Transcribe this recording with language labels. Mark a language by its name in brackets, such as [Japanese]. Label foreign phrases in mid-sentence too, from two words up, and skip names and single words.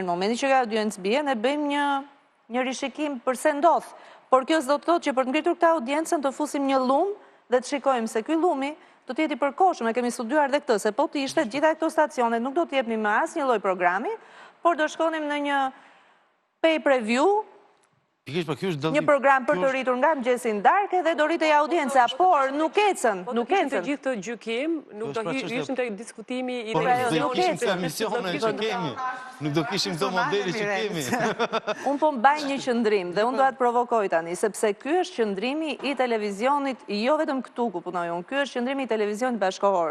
[Albanian] Në momentin që kjo audiencë bie, ne bëjmë një rishikim përse ndodh. Por kjo s'do të thotë që për të ngritur këtë audiencën të fusim një lum dhe të shikojmë se ky lumi do të jetë i përkohshëm. Ne kemi studiuar dhe këtë, se po të ishte gjitha këto stacionet nuk do të jepni më asnjë lloj programi, por do shkonim në një [English] pay per view, [Albanian] një program për të rritur nga mëngjesi në darkë dhe do rritej audienca, por nuk ecën, nuk Të ecën. gjithë të gjykim, nuk do ishim të diskutimi i Po do televizionit. kishim këto emisione që kemi. Nuk do kishim këto modele që kemi. Unë po mbaj një qëndrim dhe unë do atë provokoj tani, sepse ky është qëndrimi i televizionit, jo vetëm këtu ku punoj unë, ky është qëndrimi i televizionit bashkëkohor.